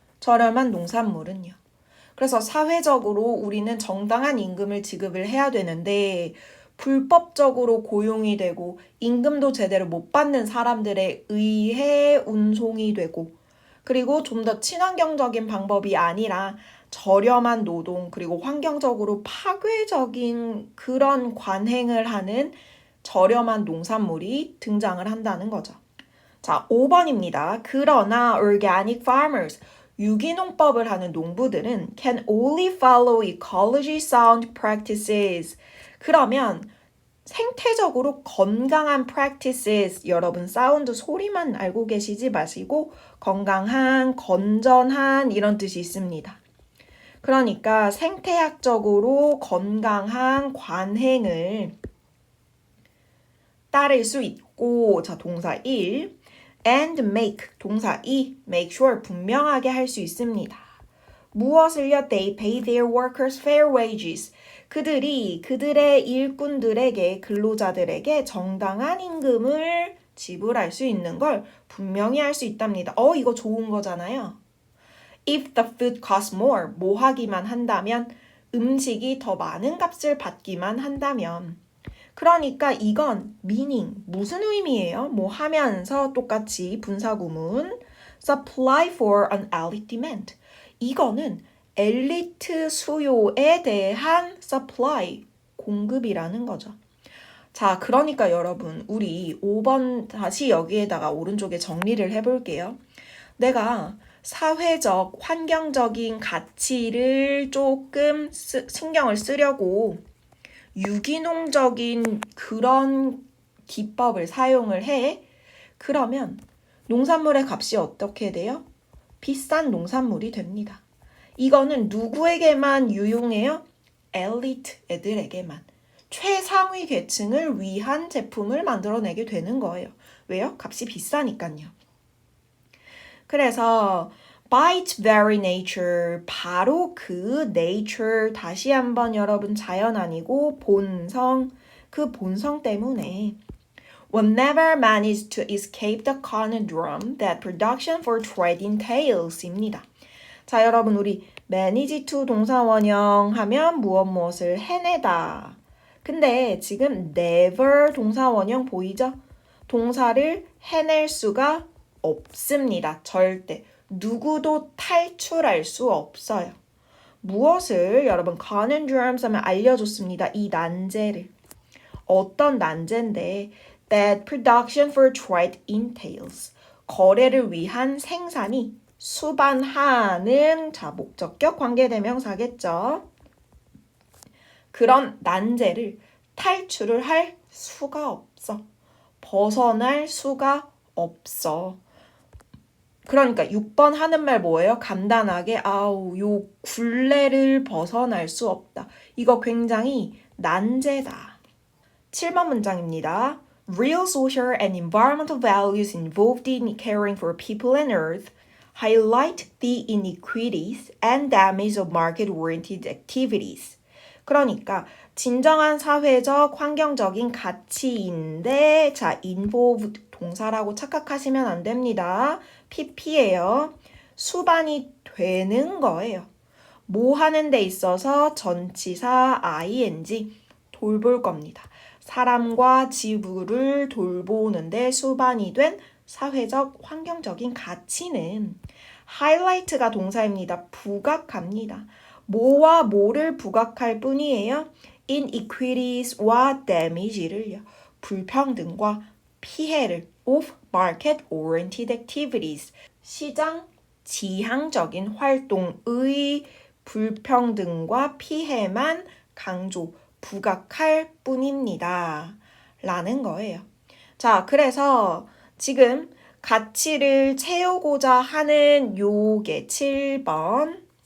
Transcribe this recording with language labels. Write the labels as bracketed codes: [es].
[ko] 저렴한 농산물은요. 그래서 사회적으로 우리는 정당한 임금을 지급을 해야 되는데 불법적으로 고용이 되고 임금도 제대로 못 받는 사람들에 의해 운송이 되고 그리고 좀 더 친환경적인 방법이 아니라 저렴한 노동 그리고 환경적으로 파괴적인 그런 관행을 하는 저렴한 농산물이 등장을 한다는 거죠. 자, 5번입니다. 그러나 [en] organic farmers, [ko] 유기농법을 하는 농부들은 [en] can only follow ecology sound practices. [ko] 그러면 생태적으로 건강한 practices, 여러분 사운드 소리만 알고 계시지 마시고 건강한, 건전한 이런 뜻이 있습니다. 그러니까 생태학적으로 건강한 관행을 따를 수 있고 자, 동사 1 and make, 동사 2 [en] make sure, [ko] 분명하게 할 수 있습니다. 무엇을요? [en] They pay their workers fair wages. [ko] 그들이 그들의 일꾼들에게, 근로자들에게 정당한 임금을 지불할 수 있는 걸 분명히 할 수 있답니다. 이거 좋은 거잖아요. [en] If the food costs more, [ko] 뭐 하기만 한다면, 음식이 더 많은 값을 받기만 한다면. 그러니까 이건 meaning, 무슨 의미예요? 뭐 하면서 똑같이 분사구문 [en] supply for an elite demand. [ko] 이거는 엘리트 수요에 대한 supply, 공급이라는 거죠. 자, 그러니까 여러분 우리 5번 다시 여기에다가 오른쪽에 정리를 해볼게요. 내가 사회적, 환경적인 가치를 조금 신경을 쓰려고 유기농적인 그런 기법을 사용을 해. 그러면 농산물의 값이 어떻게 돼요? 비싼 농산물이 됩니다. 이거는 누구에게만 유용해요? 엘리트 애들에게만. 최상위 계층을 위한 제품을 만들어내게 되는 거예요. 왜요? 값이 비싸니까요. [en] 그래서 by its very nature, [ko] 바로 그 [en] nature, [ko] 다시 한번 여러분 자연 아니고 본성, 그 본성 때문에 [en] will never manage to escape the conundrum that production for trade entails [ko] 입니다. 자, 여러분 우리 manage to 동사 원형 하면 무엇을 해내다. 근데 지금 never 동사 원형 보이죠? 동사를 해낼 수가 없습니다. 절대. 누구도 탈출할 수 없어요. 무엇을 여러분 conundrums 하면 알려줬습니다. 이 난제를. 어떤 난제인데 [en] that production for trade entails. [ko] 거래를 위한 생산이 수반하는 자 목적격 관계대명사겠죠. 그런 난제를 탈출을 할 수가 없어. 벗어날 수가 없어. 그러니까 6번 하는 말 뭐예요? 간단하게 요 굴레를 벗어날 수 없다. 이거 굉장히 난제다. 7번 문장입니다. [en] Real social and environmental values involved in caring for people and earth highlight the inequities and damage of market-oriented activities. [ko] 그러니까 진정한 사회적, 환경적인 가치인데 자, involved 동사라고 착각하시면 안 됩니다. PP예요. 수반이 되는 거예요. 뭐 하는 데 있어서 전치사 ing 돌볼 겁니다. 사람과 지구를 돌보는데 수반이 된 사회적, 환경적인 가치는 highlight가 동사입니다. 부각합니다. 뭐와 뭐를 부각할 뿐이에요? [en] inequities와 damage를요. [ko] 불평등과 피해를 [en] of market-oriented activities. [ko] 시장 지향적인 활동의 불평등과 피해만 강조, 부각할 뿐입니다. 라는 거예요. 자, 그래서 지금 가치를 채우고자 하는 요게 7번.